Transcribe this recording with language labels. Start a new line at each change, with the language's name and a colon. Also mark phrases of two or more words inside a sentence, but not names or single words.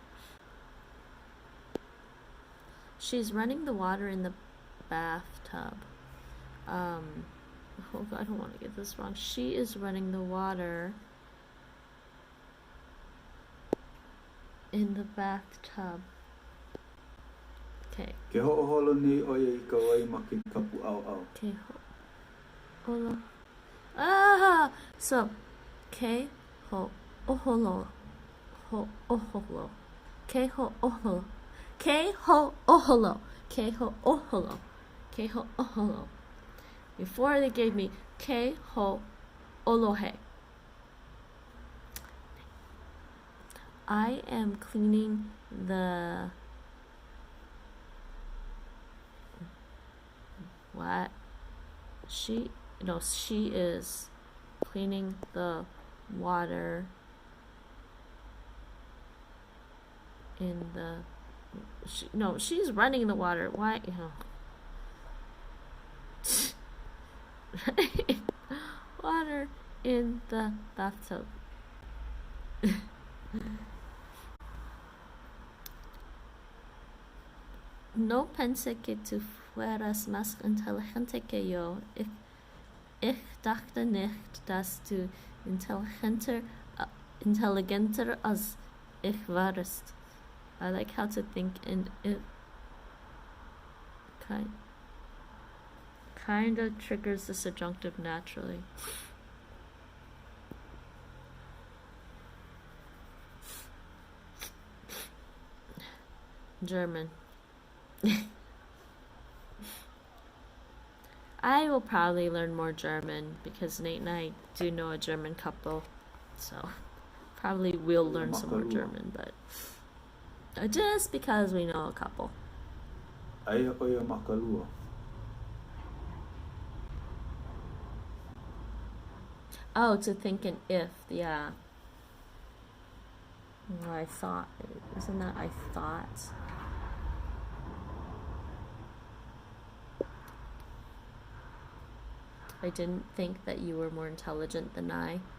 English: She's running the water in the bathtub. Oh God, I don't want to get this wrong. She is running the water in the bathtub. Okay.
Hawaiian: Ke ho'oholo nei oia I ka wai ma ke kapu au au.
English: Okay. Holo. Ah!
Hawaiian: So, ke ho oholo. Ho oholo. Ke ho oholo. Ke ho oholo. Ke ho oholo. Ke ho oholo.
English: Before they gave me
Hawaiian: ke ho ōleloHawai'i.
English: I am cleaning the what? She is cleaning the water in the she's running the water. Why? Water in the bathtub.
Spanish: No pensé que tú fueras más inteligente que yo.
German: Ich dachte nicht, dass du intelligenter als ich warst.
English: I like how to think, and it kind of triggers the subjunctive naturally. German. I will probably learn more German because Nate and I do know a German couple, so probably we'll learn some more German, but just because we know a couple.
Hawaiian: Aia oia makalua.
English: Oh, to think an if, yeah. Well, I thought, isn't that I thought? I didn't think that you were more intelligent than I.